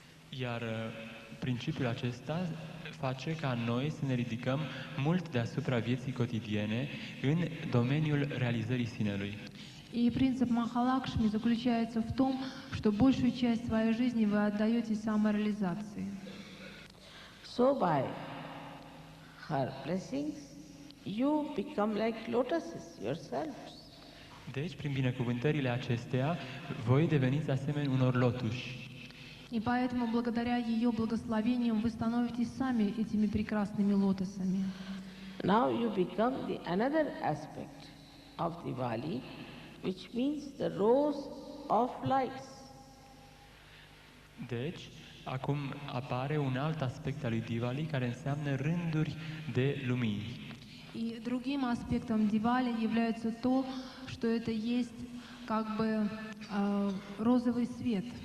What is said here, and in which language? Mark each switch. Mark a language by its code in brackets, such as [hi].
[ro] Iar principiul acesta face ca noi să ne ridicăm mult deasupra vieții cotidiene în domeniul realizării sinelui. [ru] И принцип Махалакшми заключается в том, что большую часть своей жизни вы отдаете самореализации. [en] So by her blessings, you become like lotuses yourselves. [ro] Deci, prin binecuvântările acestea, voi deveniți asemeni unor lotuși. [ru] И поэтому, благодаря ее благословениям, вы становитесь сами этими прекрасными лотосами. [en] Now you become the another aspect of Diwali, which means the rows of lights. [ro] Deci, acum apare un alt aspect al lui Diwali care înseamnă rânduri de lumini. [ru] И другим аспектом Дивали является то, что это есть как бы розовый свет.